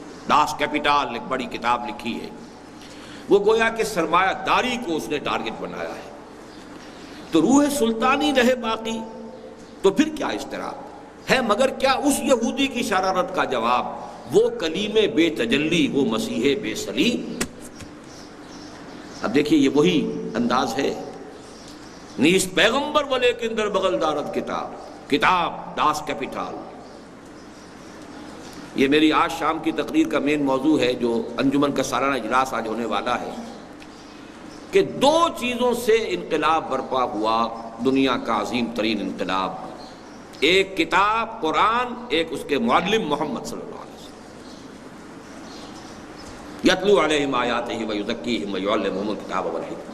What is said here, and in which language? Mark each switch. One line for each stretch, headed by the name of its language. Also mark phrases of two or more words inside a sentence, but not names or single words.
Urdu: ڈاس کیپیٹال ایک بڑی کتاب لکھی ہے، وہ گویا کہ سرمایہ داری کو اس نے ٹارگٹ بنایا ہے۔ تو روح سلطانی رہے باقی تو پھر کیا اضطراب ہے، مگر کیا اس یہودی کی شرارت کا جواب وہ کلیم بے تجلی، وہ مسیح بے صلیب۔ اب دیکھیے یہ وہی انداز ہے،
Persian: نیز پیغمبر ولیکن در بغل دارد کتاب ڈاس کیپیٹال۔
Urdu: یہ میری آج شام کی تقریر کا مین موضوع ہے، جو انجمن کا سالانہ اجلاس آج ہونے والا ہے، کہ دو چیزوں سے انقلاب برپا ہوا، دنیا کا عظیم ترین انقلاب، ایک کتاب قرآن، ایک اس کے معلم محمد
Arabic: صلی اللہ علیہ وسلم، یتلو علیہم آیاتہ ویزکیہم ویعلمہم الکتاب والحکمہ۔